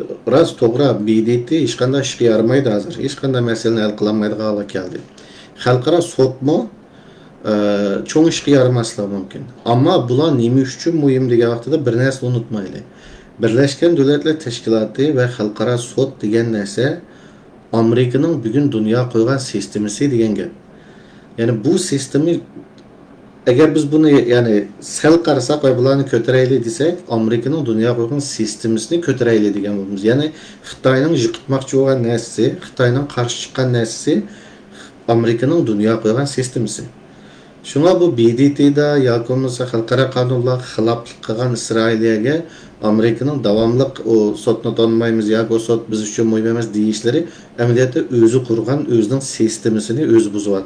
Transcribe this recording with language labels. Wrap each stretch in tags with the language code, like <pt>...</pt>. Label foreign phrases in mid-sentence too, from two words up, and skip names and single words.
<uz>Rost to'g'ri, BDT hech qanday ishga yaramaydi hozir. Hech qanday masalani hal qila olmaydigan holatga keldi. Xalqaro sudmi cho'ng ishga yaramaslik mumkin. Ammo bular nima uchun muhim degan vaqtida bir narsa unutmaylik. Birlashgan Davlatlar Tashkiloti va xalqaro sud degan narsa</uz> <tr>Amerika'nın bugün dünya koygan sistemisi</tr> <uz>degan gap.</uz> <tr>Yani bu sistemi eğer biz bunu</tr> <uz>yani sel qarasak ve bularni ko'taraylik desek,</uz> <tr>Amerika'nın dünya koygan sistemisini</tr> <uz>ko'taraylik degan bo'lamiz. Yani Xitoyning yiqitmoqchi bo'lgan narsasi, Xitoyning qarshi chiqqan narsasi</uz> <tr>Amerika'nın dünya koygan sistemisi.</tr> <uz>Shunga bu BDT'da yoki bo'lmasa xalqaro qonunlarga xiloflik qilgan İsrailga Amerika'nın davamlıq o sotni tanımaymiz yoki o sot biz uchun muhim emas deyishlari amaliyotda o'zi qurgan o'zining sistemisini o'zi buzyapti.</uz>